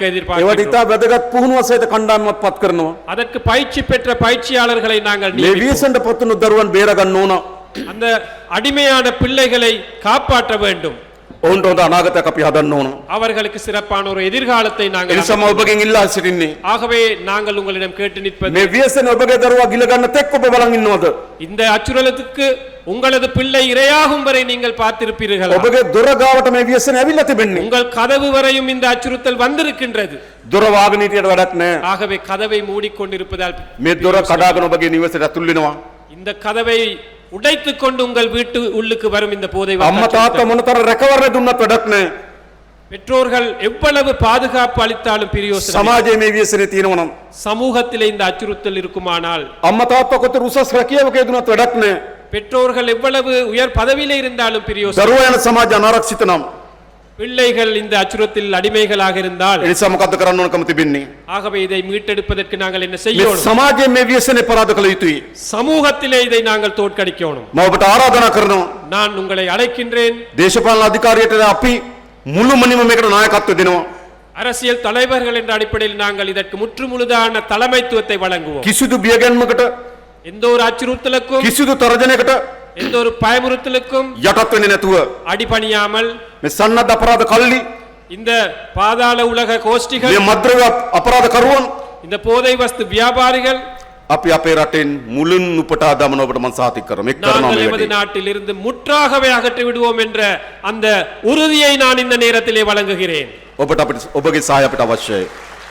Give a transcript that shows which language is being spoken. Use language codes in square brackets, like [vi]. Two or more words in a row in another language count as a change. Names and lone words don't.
[si] ඒවට [ta] எதிர்பார்க்கிறோம். [si] ඉතා වැදගත් පුහුණුව සහිත කණ්ඩායමක් පත් කරනවා. [ta] அதற்கு பயிற்சி பெற்ற பயிற்சியாளர்களை நாங்கள் [si] මේ [ta] நியமிப்போம். [si] වීසන්ට පත්වුණු දරුවන් බේර ගන්න ඕන. [ta] அந்த அடிமையான பிள்ளைகளை காப்பாற்ற வேண்டும். [si] ඔවුන්ට හොඳ අනාගතයක් අපි හදන්න ඕන. [ta] அவர்களுக்கு சிறப்பான ஒரு எதிர்காலத்தை [si] ඒ [ta] நாங்கள் [si] නිසා මම ඔබගෙන් ඉල්ලා සිටින්නේ [ta] ஆகவே நாங்கள் உங்களிடம் கேட்டு நிற்பது, [si] මේ ව්‍යසන ඔබගේ දරුවා ගිල ගන්න තෙක් ඔබ බලන් ඉන්නවද? [ta] இந்த அச்சுறுத்தலுக்கு உங்களது பிள்ளை இரையாகும் வரை நீங்கள் பார்த்திருப்பீர்கள். [si] ඔබගේ දොර ගාවට මේ ව්‍යසන ඇවිල්ලා තිබෙන්නේ. [ta] உங்கள் கதவு வரையும் இந்த அச்சுறுத்தல் வந்திருக்கின்றது. [si] දොර වාගෙන හිටියට වැඩක් නැහැ. [ta] ஆகவே கதவை மூடிக்கொண்டிருப்பதால் [si] මේ දොර කඩාගෙන ඔබගේ නිවසට ඇතුල් වෙනවා. [ta] இந்த கதவை உடைத்துக் கொண்டு உங்கள் வீட்டு உள்ளுக்கு வரும் இந்த போதை வஸ்து [si] අම්මා තාත්තා [ta] அச்சுறுத்தல். [si] මොනතර රැකවරණ දුන්නත් වැඩක් නැහැ. [ta] பெற்றோர்கள் எவ்வளவு பாதுகாப்பு அளித்தாலும் பிரயோசனம் இல்லை. [si] සමාජයේ මේ ව්‍යසනේ තියෙනවා නම් [ta] சமூகத்திலே இந்த அச்சுறுத்தல் இருக்குமானால், [si] අම්මා තාත්තා කොතර උසස් රැකියාවක යෙදුනත් වැඩක් නැහැ. [ta] பெற்றோர்கள் எவ்வளவு உயர் பதவியிலே இருந்தாலும் பிரயோசனம். [si] දරුවා යන සමාජ අනාරක්ෂිත නම් [ta] பிள்ளைகள் இந்த அச்சுறுத்தலில் அடிமைகளாக இருந்தால் [si] ඒ නිසා මොකද්ද කරන්න ඕනකම තිබෙන්නේ? [ta] ஆகவே இதை மீட்டெடுப்பதற்கு நாங்கள் என்ன [si] මේ [ta] செய்யணும்? [si] සමාජයේ මේ ව්‍යසනේ පරාද කළ යුතුයි. [ta] சமூகத்திலே இதை நாங்கள் தோற்கடிக்கணும். [si] මම ඔබට ආරාධනා කරනවා. [ta] நான் உங்களை அழைக்கின்றேன். [si] දේශපාලන අධිකාරියට අපි මුළුමනින්ම මේකට නායකත්වය දෙනවා. [ta] அரசியல் தலைவர்கள் என்ற அடிப்படையில் நாங்கள் இதற்கு முற்றுமுழுதான தலைமைத்துவத்தை வழங்குவோம். [si] කිසිදු බියගැන්මකට [ta] எந்த ஒரு அச்சுறுத்தலுக்கும் [si] කිසිදු තරජනයකට [ta] எந்த ஒரு பயமுறுத்தலுக்கும் [si] යටත් වෙන්නේ නැතුව [ta] அடிபணியாமல் [si] මේ සන්නද්ධ අපරාධ කල්ලි [ta] இந்த பாதாள உலக கோஷ்டிகள் [si] මේ මද්ද්‍රව්‍ය අපරාධ කරුවන් [ta] இந்த போதை வஸ்து வியாபாரிகள் [si] අපි අපේ රටෙන් මුලින් උපටා දමන ඔබට මම සාතික කරනවා. මේක කරනවා [ta] நாங்கள் [si] මේ [ta] எமது [si] වැඩේ. [ta] நாட்டில் இருந்து முற்றாகவே அகற்றி விடுவோம் என்ற அந்த உறுதியை நான் இந்த நேரத்திலே வழங்குகிறேன். [si] ඔබට අපිට ඔබගේ සහාය අපිට අවශ්‍යයි.